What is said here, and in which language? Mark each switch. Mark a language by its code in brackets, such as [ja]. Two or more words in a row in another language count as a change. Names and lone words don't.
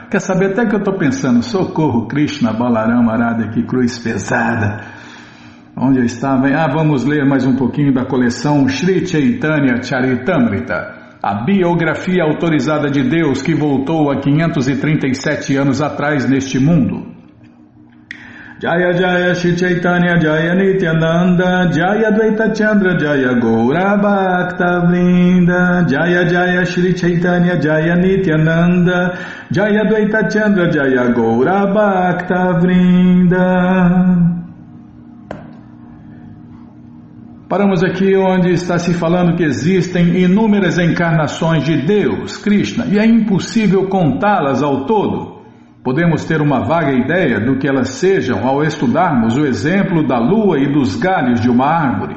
[pt] Quer saber até que eu estou pensando? Socorro, Krishna, Balaram, Arada, que cruz pesada. Onde eu estava? Vamos ler mais um pouquinho da coleção Shri Chaitanya Charitamrita. A biografia autorizada de Deus que voltou há 537 anos atrás neste mundo. [sa] Jaya Jaya Shri Chaitanya Jaya Nityananda Jaya Dvaita Chandra Jaya Gaura Bhakta Vrinda Jaya Jaya Shri Chaitanya Jaya Nityananda Jaya Dvaita Chandra Jaya Gaura Bhakta Vrinda. [pt] Paramos aqui onde está se falando que existem inúmeras encarnações de Deus, Krishna, e é impossível contá-las ao todo. Podemos ter uma vaga ideia do que elas sejam ao estudarmos o exemplo da lua e dos galhos de uma árvore.